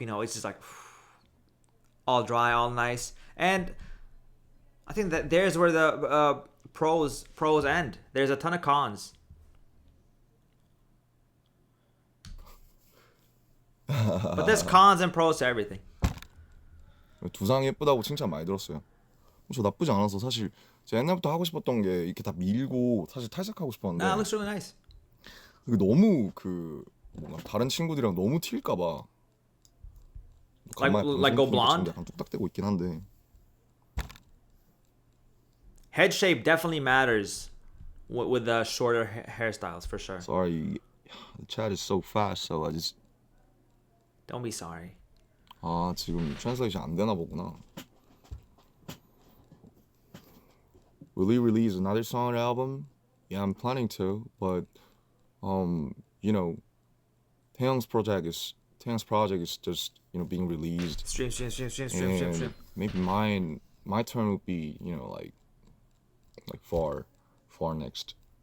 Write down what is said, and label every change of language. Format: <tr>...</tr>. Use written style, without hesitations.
<en>It's just like all dry, all nice. And I think that there's where the pros end. There's a ton of cons. But there's cons and pros to everything.</en> <ko>두상 예쁘다고 칭찬 많이 들었어요. 저 나쁘지 않아서 사실 제가 옛날부터 하고 싶었던 게 이렇게 다 밀고 사실 탈색하고 싶었는데</ko> <en>Nah, it looks really nice.</en> <ko>그게 너무 뭔가 다른 친구들이랑 너무 튈까봐</ko> <en>Like go blonde?</en> <ko>약간 뚝딱대고 있긴 한데</ko> <en>Head shape definitely matters with the shorter hairstyles for sure. Sorry, the chat is so fast, so I just Don't be sorry.</en> <ko>지금 트랜sl레이션 안 되나 보구나.</ko> <en>Will he release another song or album? Yeah, I'm planning to, but 태영's project is just being released. Stream. Maybe my turn would be like far next.</en>